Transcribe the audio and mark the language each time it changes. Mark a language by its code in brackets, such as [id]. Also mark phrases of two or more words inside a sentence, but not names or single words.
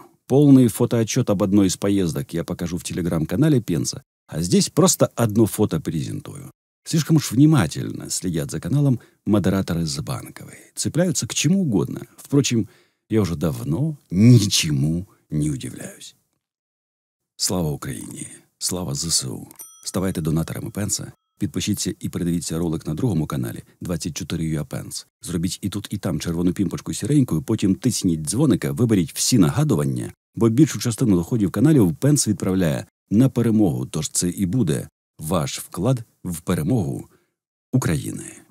[ru] Полный фотоотчет об одной из поездок я покажу в телеграм-канале Пенса, а здесь просто одно фото презентую. Слишком уж внимательно следят за каналом модераторы с Банковой. Цепляются к чему угодно. Впрочем, я уже давно ничему не удивляюсь. [uk] Слава Україні! Слава ЗСУ! Ставайте донаторами Пенса, підпишіться і передивіться ролик на другому каналі 24 Юапенс. Зробіть і тут, і там червону пімпочку сіренькою, потім тисніть дзвоника, виберіть всі нагадування, бо більшу частину доходів каналів Пенс відправляє на перемогу, тож це і буде ваш вклад в перемогу України.